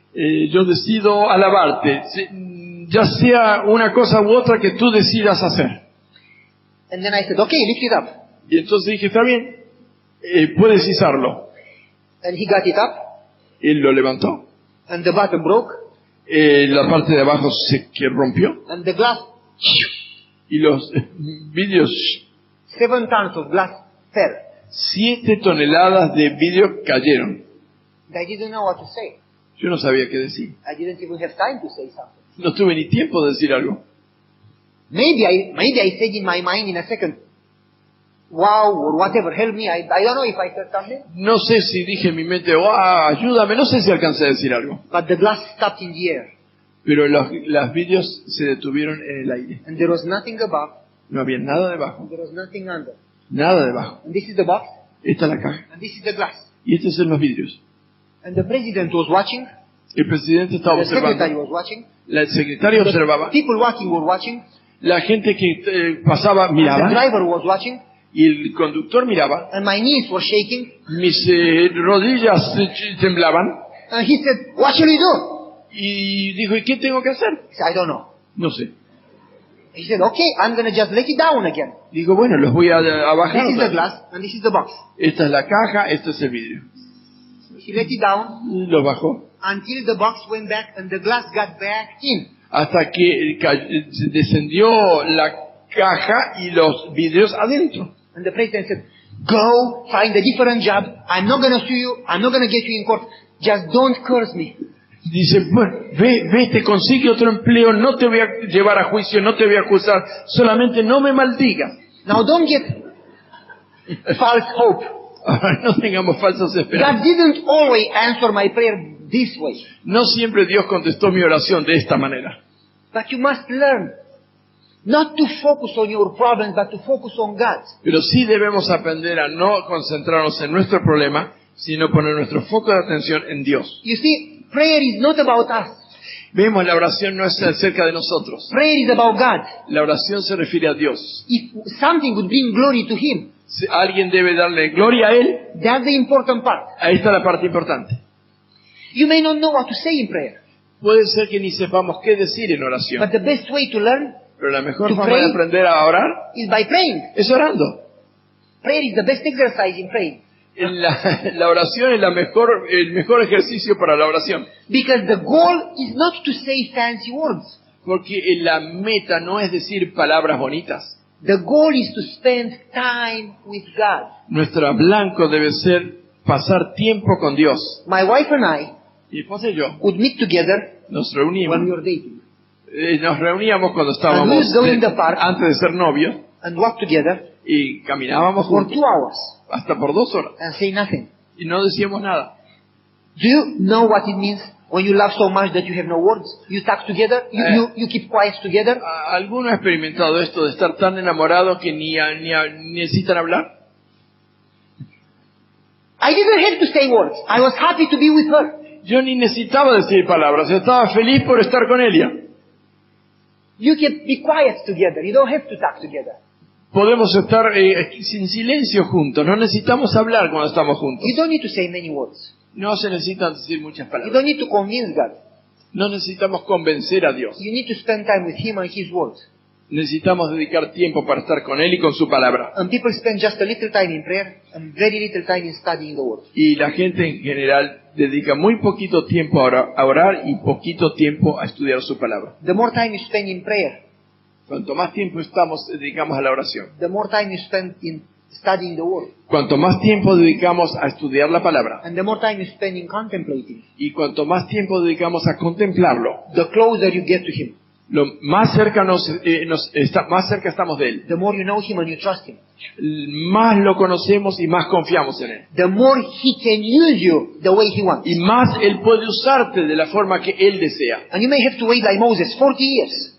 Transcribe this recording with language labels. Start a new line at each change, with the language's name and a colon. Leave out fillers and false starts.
Spanish: yo decido alabarte, ya sea una cosa u otra que tú decidas hacer.
English: And then I said, okay, lift it up.
Spanish: Y entonces dije, está bien, puedes izarlo.
English: And he got it up,
Spanish: Él lo levantó.
English: and the bottom broke,
Spanish: La parte de abajo que rompió.
English: and the glass,
Spanish: Y los vidrios,
English: 7 tons of glass fell.
Spanish: 7 toneladas de vidrio cayeron.
English: I didn't know what to say.
Spanish: Yo no sabía qué decir.
English: I didn't even have time to say something.
Spanish: No tuve ni tiempo de decir algo.
English: Maybe I said in my mind in a second, wow, or whatever, help me. I don't know if I said something.
Spanish: No sé si dije en mi mente, ayúdame, no sé si alcancé a decir algo.
English: But the glass stopped in the air.
Spanish: Pero los vidrios se detuvieron en el aire.
English: And there was nothing above,
Spanish: No había nada debajo.
English: and there was nothing under.
Spanish: Nada debajo.
English: And this is the box,
Spanish: Esta es la caja.
English: and this is the glass.
Spanish: Y estos son los vidrios.
English: And the president was watching,
Spanish: El presidente estaba
English: the secretary
Spanish: observando.
English: was watching,
Spanish: El secretario
English: the
Spanish: observaba.
English: people walking were watching,
Spanish: La gente que pasaba
English: the
Spanish: miraba.
English: driver was watching,
Spanish: Y el conductor miraba.
English: and my knees were shaking.
Spanish: Mis rodillas temblaban.
English: And he said, what shall we do?
Spanish: Y dijo, ¿y qué tengo que hacer?
English: I said, I don't know.
Spanish: No sé.
English: He said, okay, I'm going to just let it down again.
Spanish: Digo, bueno, los voy a bajar.
English: This is the glass, and this is the box.
Spanish: Esta es la caja, este es el vidrio.
English: He let it down
Spanish: Y lo bajó.
English: until the box went back and the glass got back in.
Spanish: Hasta que descendió la caja y los vidrios adentro.
English: And the president said, go find a different job. I'm not going to sue you. I'm not going to get you in court. Just don't curse me.
Spanish: Dice, bueno, ve, te consigue otro empleo, no te voy a llevar a juicio, no te voy a acusar, solamente no me maldigas.
English: Now don't get false hope.
Spanish: Ahora no tengamos falsas
English: God
Spanish: esperanzas.
English: didn't always answer my prayer this way.
Spanish: No siempre Dios contestó mi oración de esta manera.
English: But you must learn not to focus on your problems, but to focus on God.
Spanish: Pero sí debemos aprender a no concentrarnos en nuestro problema, sino poner nuestro foco de atención en Dios.
English: You see, prayer is not about us.
Spanish: Vemos, la oración no es acerca de nosotros.
English: Prayer is about God.
Spanish: La oración se refiere a Dios.
English: If something would bring glory to Him,
Spanish: Si alguien debe darle gloria a Él,
English: that's the important part.
Spanish: ahí está la parte importante.
English: You may not know what to say in prayer,
Spanish: Puede ser que ni sepamos qué decir en oración,
English: but the best way to learn
Spanish: pero la mejor
English: to
Spanish: forma de
English: pray
Spanish: aprender a orar
English: is by praying.
Spanish: es orando.
English: Prayer is the best exercise in praying.
Spanish: La oración es el mejor ejercicio para la oración.
English: Because the goal is not to say fancy words.
Spanish: Porque la meta no es decir palabras bonitas.
English: The goal is to spend time with God.
Spanish: Nuestro blanco debe ser pasar tiempo con Dios.
English: My wife and I
Spanish: Mi esposa y yo
English: would meet together
Spanish: nos
English: when we
Spanish: reunimos.
English: were dating
Spanish: Nos reuníamos cuando
English: And
Spanish: estábamos
English: we go in the park.
Spanish: antes de ser novios
English: and walk together
Spanish: y caminábamos
English: for
Spanish: juntos
English: 2 hours
Spanish: hasta por 2 horas
English: and say nothing.
Spanish: y no decíamos nada.
English: Do you know what it means when you love so much that you have no words? You talk together, you keep quiet together.
Spanish: ¿Alguno ha experimentado esto de estar tan enamorado que ni necesitan hablar?
English: I didn't have to say words. I was happy to be with her.
Spanish: Yo ni necesitaba decir palabras, estaba feliz por estar con ella.
English: You can be quiet together. You don't have to talk together.
Spanish: Podemos estar sin silencio juntos, no necesitamos hablar cuando estamos juntos.
English: You don't need to say many words.
Spanish: No se necesitan decir muchas
English: You
Spanish: palabras.
English: don't need to convince God.
Spanish: No necesitamos convencer a Dios.
English: You need to spend time with Him and His Word.
Spanish: Necesitamos dedicar tiempo para estar con Él y con su palabra.
English: And people spend just a little time in prayer and very little time in studying the Word.
Spanish: Y la gente en general dedica muy poquito tiempo a orar y poquito tiempo a estudiar su palabra.
English: The more time you spend in prayer,
Spanish: Cuanto más tiempo dedicamos a la oración,
English: the more time you spend in studying the Word.
Spanish: cuanto más tiempo dedicamos a estudiar la palabra
English: And the more time you spend in contemplating,
Spanish: y cuanto más tiempo dedicamos a contemplarlo,
English: the closer you get to Him.
Spanish: lo más cerca más cerca estamos de Él.
English: The more you know Him and you trust Him.
Spanish: Más lo conocemos y más confiamos en Él.
English: The more He can use you the way He wants.
Spanish: Y más Él puede usarte de la forma que Él desea.
English: And you may have to wait like Moses 40 years.